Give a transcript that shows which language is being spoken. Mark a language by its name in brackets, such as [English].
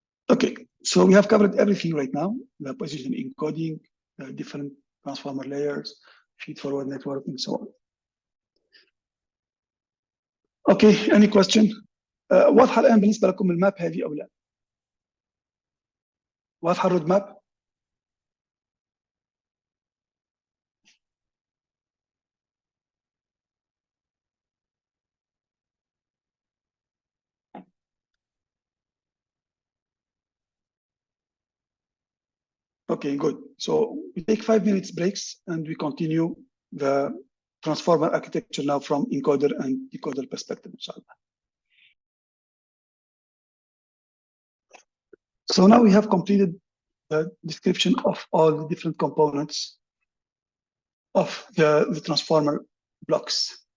[English] Okay, so we have covered everything right now: the position encoding, different transformer layers, feed-forward network, and so on. Okay, any question? [Arabic] واضحة الآن بالنسبة لكم الماب هذه أو لا؟ واضحة الرود ماب؟ [English] Okay, good. So we take 5 minutes breaks and we continue the transformer architecture now from encoder and decoder perspective, inshallah. So now we have completed the description of all the different components of the transformer blocks.